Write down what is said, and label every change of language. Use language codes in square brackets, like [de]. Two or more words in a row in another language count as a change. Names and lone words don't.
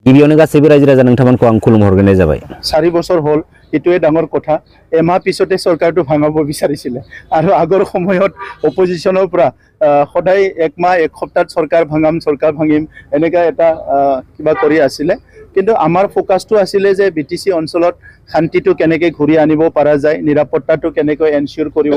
[brx] गिबियावनो गासैबो रायजो राजा नोंथांमोनखौ आं खुलुमहरग्रोनाय जाबाय [as] 4 বছৰ হ'ল এটোৱে ডাঙৰ কথা এমাহ পিছতে চৰকাৰটো ভাঙাব বিচাৰিছিলে আৰু আগৰ সময়ত অপজিশনৰ পৰা সদায় এক মাহ এক সপ্তাহ চৰকাৰ ভাঙিম এনেকা এটা কিবা কৰি আছিলে কিন্তু আমাৰ ফোকাসটো আছিলে যে বিটিসি অঞ্চলত শান্তিটো কেনেকৈ ঘূৰি আনিব পৰা যায় নিৰাপত্তাটো কেনেকৈ এনশিওৰ কৰিব